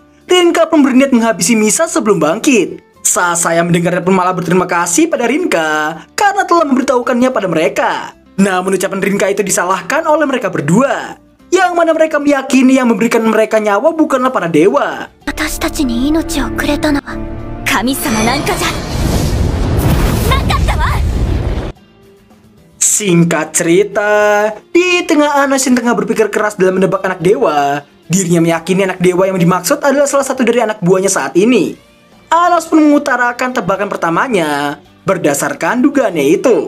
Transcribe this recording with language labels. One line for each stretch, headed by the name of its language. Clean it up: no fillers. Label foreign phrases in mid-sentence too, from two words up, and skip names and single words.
Indonesian: Rinka pun berniat menghabisi Misa sebelum bangkit. Sasa yang mendengarnya pun malah berterima kasih pada Rinka karena telah memberitahukannya pada mereka. Namun ucapan Rinka itu disalahkan oleh mereka berdua, yang mana mereka meyakini yang memberikan mereka nyawa bukanlah para dewa.
Japanese: 私たちに命をくれたのは神様なんかじゃ.
Indonesian: Singkat cerita, di tengah Anos yang tengah berpikir keras dalam menebak anak dewa, dirinya meyakini anak dewa yang dimaksud adalah salah satu dari anak buahnya saat ini. Anos pun mengutarakan tebakan pertamanya berdasarkan dugaannya itu.